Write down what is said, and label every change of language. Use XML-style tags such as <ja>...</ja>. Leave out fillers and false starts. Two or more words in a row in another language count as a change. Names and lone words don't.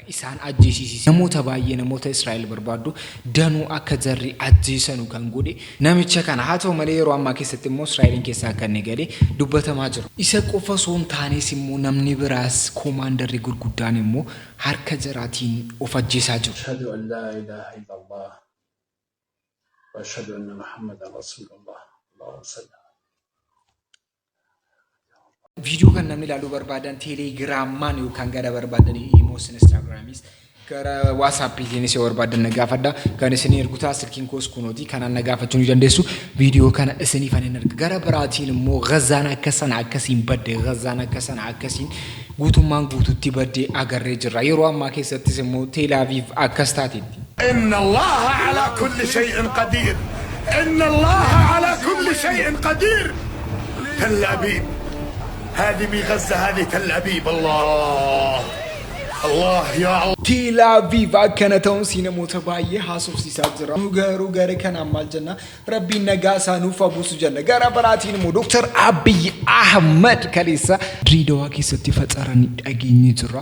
<om>Isaan ajjeesisiise namoota baay'ee namoota Israa'el barbaadu danuu akka jarri ajjeesanu kan godhe namicha kana. Haa ta'u malee yeroo ammaa keessatti immoo Israa'eliin keessa akka inni galee dubbatamaa jira. Isa qofa osoo hin taanes immoo namni biraas koomaandarri gurguddaan immoo harka jaraatiin of ajjeesaa jiru.</om> <ar>أشهد أن لا إله إلا الله وأشهد أن محمدا رسول الله. اللهم صل.</ar> <om>Video kan namni ilaaluu barbaadan teelegiraamaan yookaan gara barbaadan iimoos Instagraamis gara WhatsAppiinis yoo barbaadan na gaafadha. Kan isin ergutaa silkiin koos kunooti kanaan na gaafachuu ni dandeessu. Video kana isiniif ani erga. Gara biraatiin immoo Gazaan akka sana akkasiin badde Gazaan akka sana akkasiin guutummaan guututti badde agarree jirra. Yeroo ammaa keessattis immoo Tel Aviv akkas taatetti.</om> <ar>إن الله على كل شيء قدير. إن الله على كل شيء قدير. Tel Aviv. هذه من غزة هذه تل أبيب. الله يا الله.</ar> <om>Tel Aviv akkana ta'uun namoota baay'ee haasofsiisaa jira. Garuu gara kana maal jenna Rabbiin nagaa isaa nuuf buusu jenna. Gara biraatiin immoo Dr. Abiy Ahmed kaleessa Dirreedawaa keessatti faxaranii dhageenye jirra.</om>